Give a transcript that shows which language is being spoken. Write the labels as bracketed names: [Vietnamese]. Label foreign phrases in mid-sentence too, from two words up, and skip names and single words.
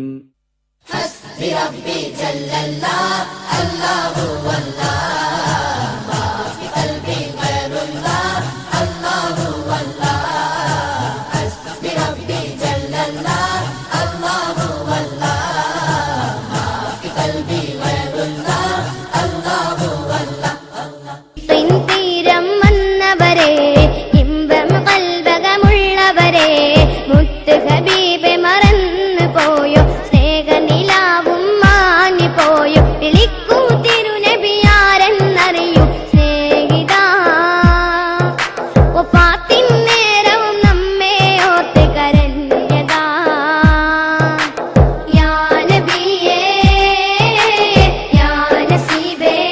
[Arabic] حسبي ربي جل الله الله هو الله ما في قلبي غير الله الله هو الله حسبي ربي جل الله الله هو الله ما في قلبي غير الله الله هو الله [Malayalam] തീരം വന്നവരെ ഇമ്പം കൽബകമുള്ളവരെ മുത്ത് ഹബീബെ മറന്നു പോയോ സ്നേഹനിലാവും മാഞ്ഞു പോയോ വിളിക്കൂ തിരുനബിയാരെന്നറിയൂ സ്നേഹിതാ വഫാത്തിൻ നേരവും നമ്മെ ഓർത്ത് കരഞ്ഞതാ യാ നബിയേ യാ നസീബേ